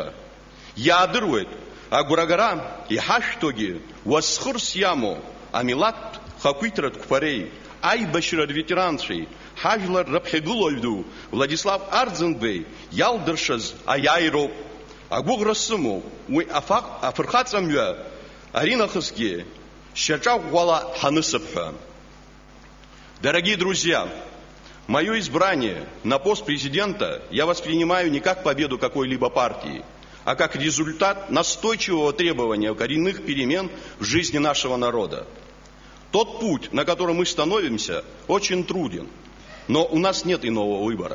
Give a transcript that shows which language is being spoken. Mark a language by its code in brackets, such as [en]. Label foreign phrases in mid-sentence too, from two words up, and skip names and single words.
[ab] Иаадыруеит, агәрагара иҳашәҭогьы уасхырс иамоу амилаҭтә хақәиҭратә қәԥареи, аибашьра рветеранцәеи, ҳажәлар раԥхьагылаҩ ду Владислав Арӡынбеи иалдыршаз аиааироуп. Агәыӷра сымоуп, уи афырхаҵамҩа аринахысгьы шьаҿа-ӷәӷәала ҳанысыԥ ҳәа. [ru] Дорогие друзья, мое избрание на пост президента я воспринимаю не как победу какой-либо партии, а как результат настойчивого требования коренных перемен в жизни нашего народа. Тот путь, на котором мы становимся, очень труден, но у нас нет иного выбора.